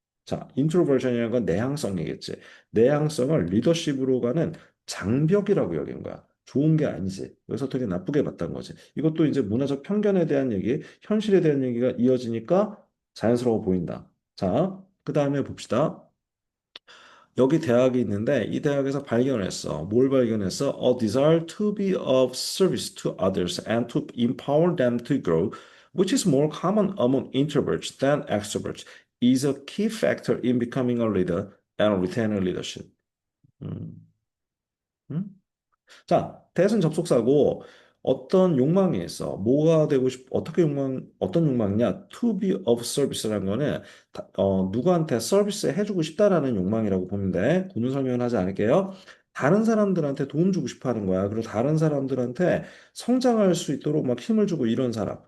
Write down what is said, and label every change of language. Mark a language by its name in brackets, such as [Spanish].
[Korean] 자, 인트로버전이라는 건 내향성이겠지. 내향성을 리더십으로 가는 장벽이라고 여긴 거야. 좋은 게 아니지. 그래서 되게 나쁘게 봤다는 거지. 이것도 이제 문화적 편견에 대한 얘기, 현실에 대한 얘기가 이어지니까 자연스러워 보인다. 자, 그 다음에 봅시다. 여기 대학이 있는데 이 대학에서 발견했어. 뭘 발견했어? [English] A desire to be of service to others and to empower them to grow, which is more common among introverts than extroverts, is a key factor in becoming a leader and retaining leadership. [Korean] 음, 음? 자, 대신 접속사고 어떤 욕망이 있어. 뭐가 되고 어떻게 어떤 욕망이냐? To be of service라는 거는 누구한테 서비스 해주고 싶다라는 욕망이라고 보면 돼. 구문 설명은 하지 않을게요. 다른 사람들한테 도움 주고 싶어 하는 거야. 그리고 다른 사람들한테 성장할 수 있도록 막 힘을 주고 이런 사람.